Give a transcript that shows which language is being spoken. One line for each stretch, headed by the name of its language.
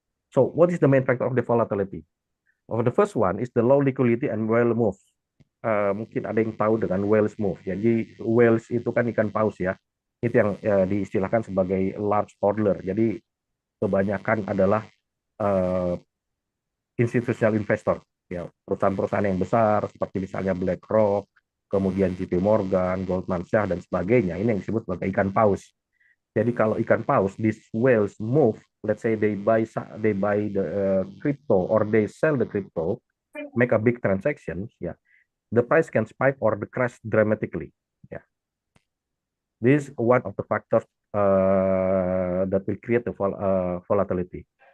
English: So what is the main factor of the volatility? The first one is the low liquidity and whale move.
Indonesian: Mungkin ada yang tahu dengan whales move. Jadi whales itu kan ikan paus ya. Itu yang diistilahkan sebagai large hodler. Jadi kebanyakan adalah uh, institutional investor, ya, perusahaan-perusahaan yang besar seperti misalnya BlackRock, kemudian JP Morgan, Goldman Sachs, dan sebagainya. Ini yang disebut sebagai ikan paus. Jadi kalau ikan paus,
English: these whales move, let's say they buy the crypto, or they sell the crypto, make a big transaction, ya, the price can spike or the crash dramatically. Yeah, this is one of the factors that will create the volatility.